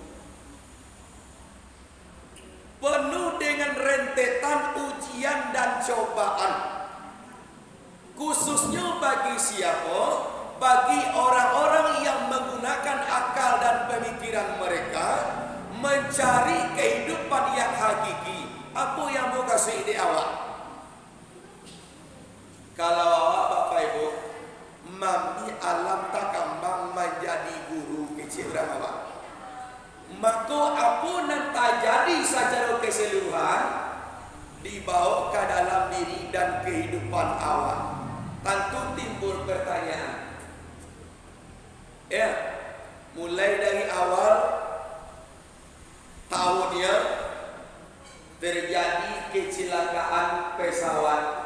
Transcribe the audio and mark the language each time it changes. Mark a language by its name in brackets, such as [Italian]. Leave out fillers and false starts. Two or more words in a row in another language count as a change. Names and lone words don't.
[Indonesian] Penuh dengan rentetan ujian dan cobaan. Khususnya bagi siapa? Bagi orang-orang yang menggunakan akal dan pemikiran mereka mencari kehidupan yang hakiki. Apa yang mau kasih ide awak? Kalau awak Bapak Ibu mami [Minangkabau] alam tak kambang [Indonesian] menjadi guru kecil awak, maka apa yang terjadi secara keseluruhan dibawa ke dalam diri dan kehidupan awak. Tentu timbul pertanyaan. Ya, mulai dari awal tahunnya terjadi kecelakaan pesawat